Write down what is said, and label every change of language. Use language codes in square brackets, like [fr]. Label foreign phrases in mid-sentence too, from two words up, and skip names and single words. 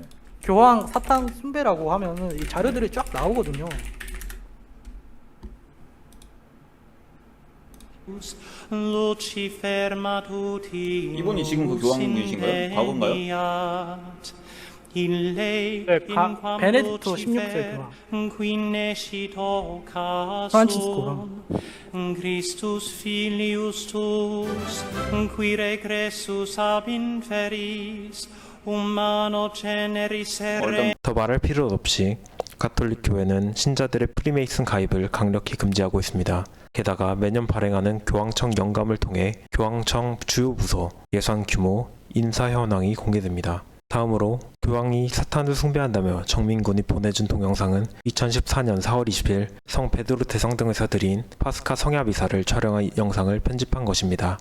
[ko] 교황 사탄 숭배라고 하면은 이 자료들이 쫙 나오거든요. [la] Lucifer matutinus [ko] 이분이 지금 그 교황이신가요? 과거인가요? 네, 베네딕토 16세 교황. [la] qui nescito [ko] 프란치스 [la] casum [ko] 교황. [la] Christus filius tuus qui regressus ab inferis humano generis [ko] 일단 더 말할 필요 없이 가톨릭 교회는 신자들의 프리메이슨 가입을 강력히 금지하고 있습니다. 게다가 매년 발행하는 교황청 영감을 통해 교황청 주요 부서, 예산 규모, 인사 현황이 공개됩니다. 다음으로 교황이 사탄을 숭배한다며 정민군이 보내준 동영상은 2014년 4월 20일 성 베드로 대성 등에서 드린 파스카 성야미사를 촬영한 영상을 편집한 것입니다.